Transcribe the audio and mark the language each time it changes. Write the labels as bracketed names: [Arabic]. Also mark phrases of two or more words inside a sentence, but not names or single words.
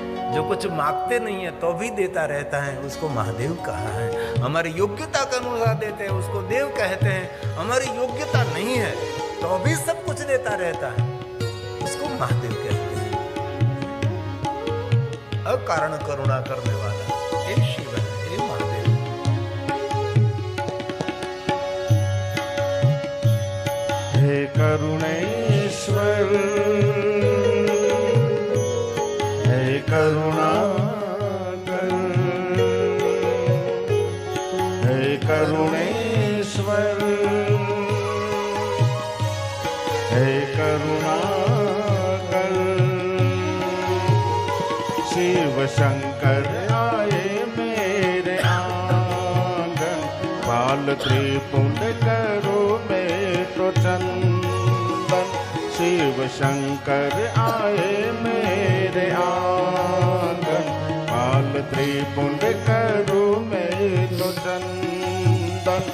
[Hindi] जो कुछ मांगते नहीं है तो भी देता रहता है, उसको महादेव कहा है। हमारी योग्यता के अनुसार देते हैं, उसको देव कहते हैं। हमारी योग्यता नहीं है तो भी सब कुछ देता रहता है, उसको महादेव कहते हैं। अकारण करुणा करने वाला एक शिव है, एक महादेव। हे करुणेश्वर, हे करुणाकर, हे करुणेश्वर, हे करुणाकर। शिव शंकर आए मेरे आंगन, बाल त्रिपुंड करो में तो चंदन। शिव शंकर आए मेरे आंगन, बाल त्रिपुंड करो में तो चंदन।